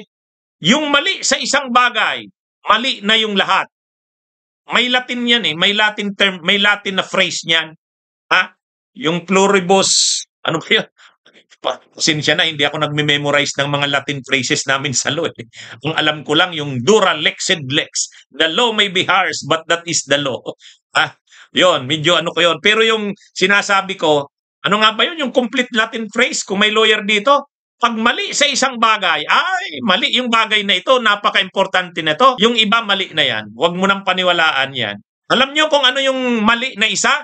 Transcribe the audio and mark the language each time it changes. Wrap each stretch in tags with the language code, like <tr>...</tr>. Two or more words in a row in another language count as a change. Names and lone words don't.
<tl>Yung mali sa isang bagay, mali na yung lahat. May Latin yan may</tl> <en>Latin term,</en> <tl>may Latin na phrase niyan. Yung pluribus, ano ba yun? Pasensya na, hindi ako nagme-memorize ng mga</tl> <en>Latin phrases</en> <tl>namin sa law. Ang alam ko lang yung</tl> <la>dura lex sed lex.</la> <en>The law may be harsh, but that is the law.</en> <tl>Yon, medyo ko yon. Pero yung sinasabi ko, ano nga ba yun? Yung</tl> <en>complete Latin phrase,</en> <tl>kung may lawyer dito, pag mali sa isang bagay, mali yung bagay na ito, napaka-importante na ito. Yung iba, mali na yan. Huwag mo nang paniwalaan yan. Alam nyo kung ano yung mali na isa?</tl>